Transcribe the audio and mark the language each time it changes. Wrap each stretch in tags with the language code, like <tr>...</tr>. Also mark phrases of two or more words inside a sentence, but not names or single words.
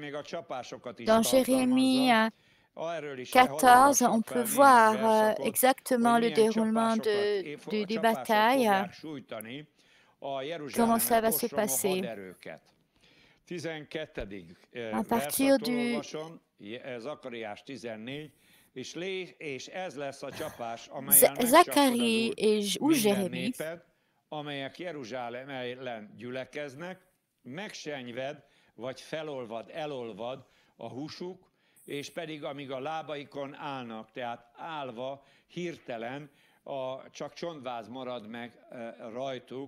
<fr>Dans Jérémie 14, on peut voir exactement le déroulement des batailles, comment ça va se passer. À partir du Zacharie ou Jérémie,</fr> <hu>amelyek Jeruzsálem ellen gyülekeznek, megsenyved, vagy felolvad, elolvad a húsuk, és pedig amíg a lábaikon állnak, tehát állva, hirtelen, csak csontváz marad meg rajtuk,</hu>